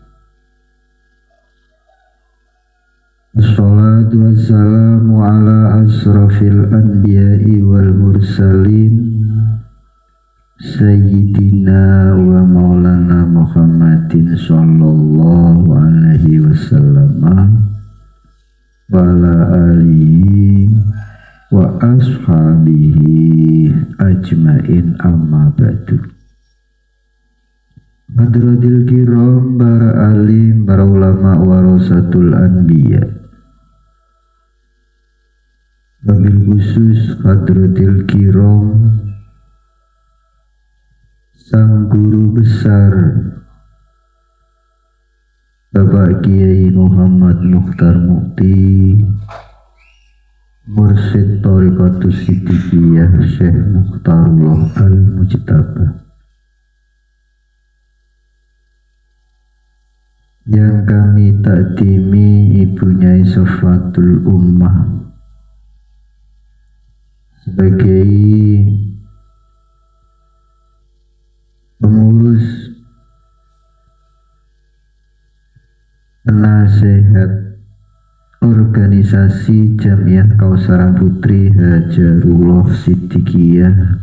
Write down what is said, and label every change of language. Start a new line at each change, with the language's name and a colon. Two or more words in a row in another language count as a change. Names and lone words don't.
Arabic: الصلاة والسلام على أشرف الأنبياء والمرسلين سيدنا ومولانا محمد صلى الله عليه وسلم وعلى آله وأصحابه أجمعين أما بعد. حضرات الكرام,
Indonesian: para alim, para ulama
Arabic: ورثة الأنبياء. وبالخصوص حضرات الكرام,
Indonesian: sang guru besar Bapak Kiai Muhammad Mukhtar Mukti, Mursyid Thariqatus Siddiqiyah Syekh Mukhtarullah Al-Mujtaba, yang kami takdimi Ibunya Safatul Ummah sebagai pengurus penasehat organisasi Jamiah Kausaran Putri Hajarullah Siddiqiyah,